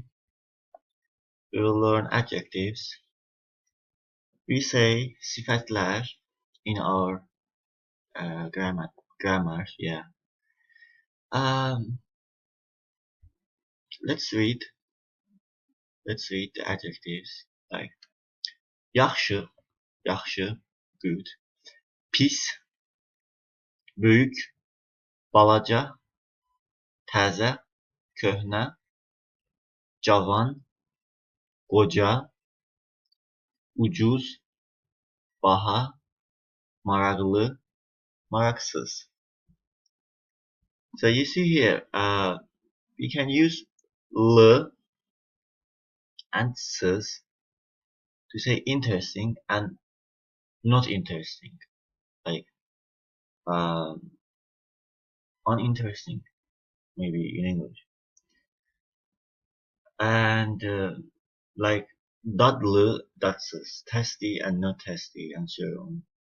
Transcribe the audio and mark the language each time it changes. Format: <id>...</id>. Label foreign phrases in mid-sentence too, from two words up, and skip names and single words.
<en>We will learn adjectives. We say sıfatlar in our grammar. Yeah. Um, let's read. Let's read the adjectives. Like</en> <az>yaxşı, yaxşı,</az> <en>good.</en> <az>Pis, büyük, balaca, təzə, köhnə, cavan, qoca, ucuz, baha, maraqlı, maraqsız.</az> <en>So you see here, we can use l and sis to say interesting and not interesting, like um, uninteresting, maybe in English, and like</en> <az>dadlı, datsız,</az> <en>tasty and not tasty, and so on.</en>